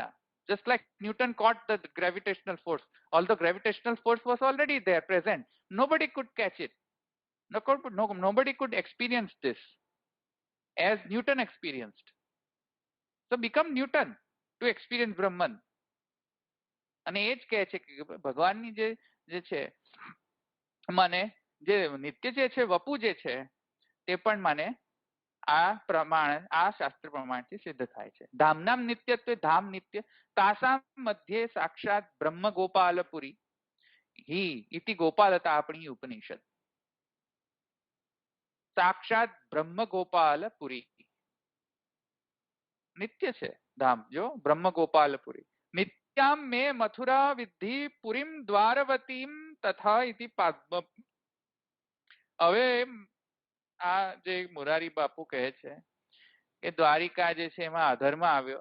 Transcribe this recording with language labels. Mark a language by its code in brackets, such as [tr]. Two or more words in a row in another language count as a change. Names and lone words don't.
[en] Just like Newton caught the gravitational force, although gravitational force was already there present, nobody could catch it. Nobody could experience this as Newton experienced. So become Newton to experience Brahman. [gu] અને એ જ કહે છે કે ભગવાનની જે છે મને જે નિત્ય જે છે વપુ જે છે તે પણ મને આ શાસ્ત્ર પ્રમાણથી સિદ્ધ થાય છે. [sa] ધામનામ નિત્યત્વે ધામ નિત્ય તાસામ મધ્યે સાક્ષાત બ્રહ્મ ગોપાલપુરી हि इति गोपालतापणी उपनिषद. साक्षात ब्रह्म गोपालपुरी नित्य [gu] છે ધામ જો બ્રહ્મ ગોપાલપુરી. [sa] નિત્યામ મે મથુરા વિદ્ધિ પુરીમ દ્વારવતીમ તથા ઇતિ પાદ્મ. [gu] હવે આ જે મુરારી બાપુ કહે છે કે દ્વારિકા જે છે એમાં અધર્મ આવ્યો.